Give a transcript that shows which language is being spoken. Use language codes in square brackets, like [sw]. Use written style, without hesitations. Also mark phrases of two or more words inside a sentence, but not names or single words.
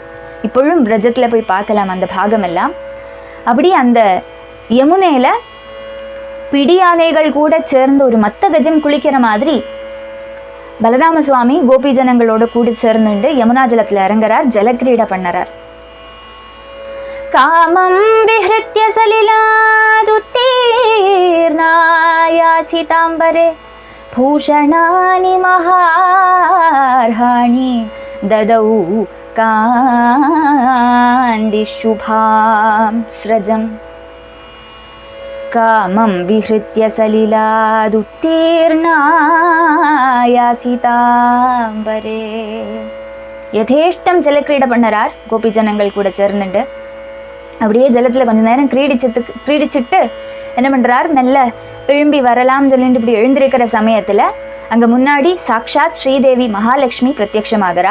[ta] இப்பொழுதும் பிரஜத்தில் போய் பார்க்கலாம் அந்த பாகமெல்லாம். அப்படி அந்த யமுனையில் பிடி யானைகள் கூட சேர்ந்து ஒரு மத்த கஜம் குளிக்கிற மாதிரி பலராம சுவாமி கோபி ஜனங்களோட கூட சேர்ந்துட்டு யமுனா ஜலத்தில் இறங்குறார், ஜலக்கிரீடை பண்ணுறார். [sa] कामं विहृत्य सलिलादुत्तीर्णायासिताम्बरे भूषणानि महार्हाणि ददौ कान्दिशुभां स्रजं कामं विहृत्य सलिलादुत्तीर्णायासिताम्बरे. [ta] யதேஷ்டம் ஜலக்கிரீடை பண்ணறார் கோபி ஜனங்கள் கூட சேர்ந்துட்டு. அப்படியே ஜலத்தில் கொஞ்ச நேரம் கிரீடிச்சுட்டு என்ன பண்ணுறார், மெல்ல எழும்பி வரலாம்னு சொல்லிட்டு இப்படி எழுந்திருக்கிற சமயத்தில் அங்கே முன்னாடி சாக்ஷாத் ஸ்ரீதேவி மகாலட்சுமி பிரத்யக்ஷமாகறா.